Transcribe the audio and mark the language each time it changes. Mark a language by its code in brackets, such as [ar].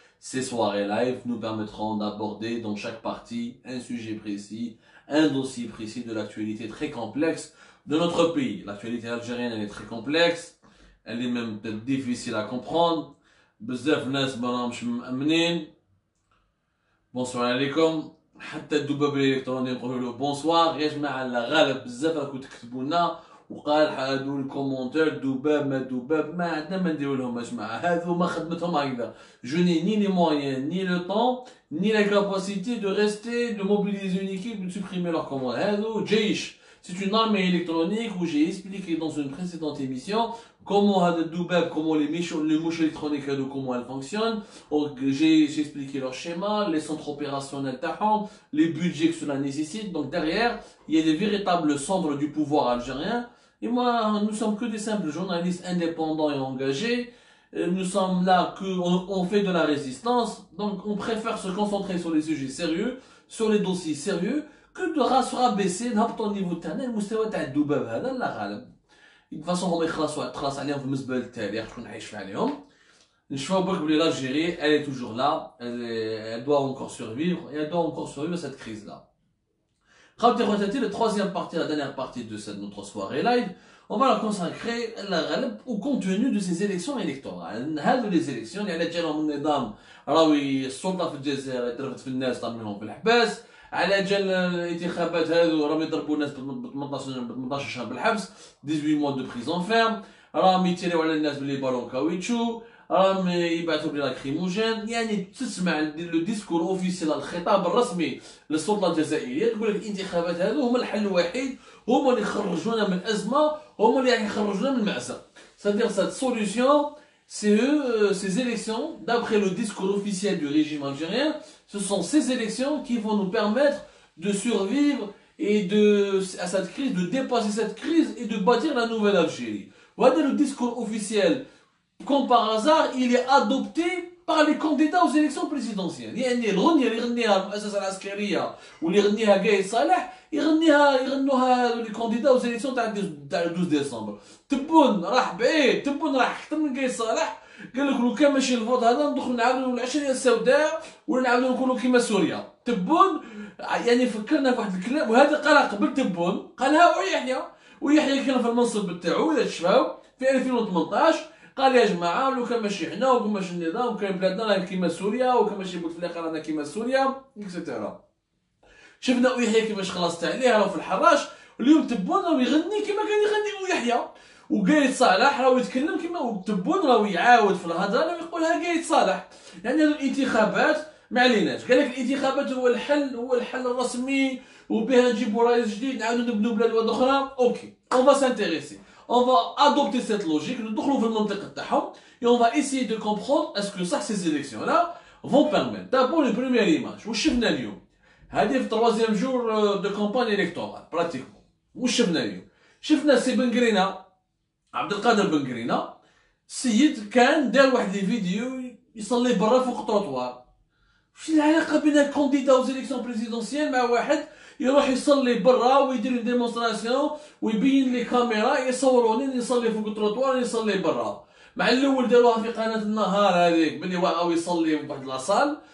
[fr] Ces soirées live nous permettront d'aborder dans chaque partie un sujet précis, un dossier précis de l'actualité très complexe de notre pays. L'actualité algérienne, elle est très complexe, elle est même peut-être difficile à comprendre. [ar] بزاف ناس مراهمش مأمنين. بونسوار عليكم. حتى الذباب الالكتروني نقولوا له بونسوار يا جماعه. لا غالب بزاف راكم تكتبوا لنا وقال هادو الكومونتير دباب ما عندنا ما نديرو لهم يا جماعه. هادو ما خدمتهم هكذا. [fr] Je n'ai ni les moyens, ni le temps, ni la capacité de rester, de mobiliser une équipe, de supprimer leurs commentaires. [ar] هادو جيش. [fr] C'est une armée électronique où j'ai expliqué dans une précédente émission comment comment les mouches électroniques, comment elles fonctionnent. J'ai expliqué leur schéma, les centres opérationnels, les budgets que cela nécessite. Donc derrière, il y a des véritables cendres du pouvoir algérien. Et moi, nous sommes que des simples journalistes indépendants et engagés. Nous sommes là, on fait de la résistance. Donc on préfère se concentrer sur les sujets sérieux, sur les dossiers sérieux, que de rabaisser [ar] نهبطوا النيفو تاعنا المستوى تاع الذباب هذا لا غالب. [fr] De toute façon [ar] هما يخلص عليهم في المزبل التاريخ شكون عايش عليهم. نشوفوا برك بلي [fr] l'Algérie elle est toujours là, elle doit encore survivre et elle doit encore survivre à cette crise là. La troisième partie, la dernière partie de notre soirée live, on va la consacrer au contenu de ces élections électorales. Les élections, il y a les [ar] النظام راوي السلطة في الجزائر يضربت في الناس طمنهم في الحباس. على جال الانتخابات هذو راهم يضربوا الناس ب 18 شهر بالحبس [fr] 18 mois de prison ferme. [ar] راهم يتيريو على الناس باللي بالون كاويتشو. راهم يبعثوا بلي لاكريموجين. يعني تسمع لو ديسكور اوفيسيال الخطاب الرسمي للسلطه الجزائريه تقول لك الانتخابات هذو هما الحل الوحيد، هما اللي يخرجونا من الازمه، هما اللي يخرجونا من المأساة. [fr] C'est-à-dire cette solution, c'est eux, ces élections, d'après le discours officiel du régime algérien, ce sont ces élections qui vont nous permettre de survivre et à cette crise, de dépasser cette crise et de bâtir la nouvelle Algérie. Voilà le discours officiel. Comme par hasard, il est adopté par les candidats aux élections présidentielles. [ar] يعني الغنية اللي يغنيها المؤسسة العسكرية واللي يغنيها قايد صالح يغنوها [fr] les candidats aux élections [ar] تاع 12 ديسمبر. تبون راح بعيد، تبون راح اكثر من قايد صالح. قال لك لو كان ماشي الفوت هذا ندخلوا نعاودوا العشرية السوداء ولا نعاودوا نكونوا كيما سوريا. تبون يعني فكرنا في واحد الكلام وهذا قالها قبل تبون، قالها ويحيى كان في المنصب بتاعو اذا تشفاو في 2018. قال يا جماعه لو كان ماشي حنا وكان ماشي النظام وكان بلادنا راه كيما سوريا وكان ماشي بوتفليقه رانا كيما سوريا اكسيتيرا. شفنا ويحيى كيفاش خلصت عليه راه في الحراش. اليوم تبون راه يغني كيما كان يغني ويحيى، وقايد صالح راه يتكلم كيما تبون راه يعاود في الهضره ويقولها قايد صالح. يعني هذو الانتخابات ما عليناش، قال لك الانتخابات هو الحل الرسمي وبها نجيبوا رئيس جديد نعاودوا نبنوا بلاد واحده اخرى. [fr] اوكي on va s'intéresser. On va adopter cette logique, nous et on va essayer de comprendre est-ce que ça, ces élections-là vont permettre. D'abord, une première image. Où je suis venu. C'est le troisième jour de campagne électorale, pratiquement. [ar] واش شفنا اليوم؟ شفنا سي بن قرينه، عبد القادر بن قرينه، السيد كان دار واحد لي فيديو يصلي برا فوق التروطوار. واش العلاقه بين الكونديدا وزيليكسيون بريزيدونسيال مع واحد يروح يصلي برا ويدير ديمونستراسيون ويبين لي كاميرا يصوروني نصلي فوق التروطوار نصلي برا؟ مع الاول داروها في قناه النهار هذيك بلي واو يصلي في واحد لاصال.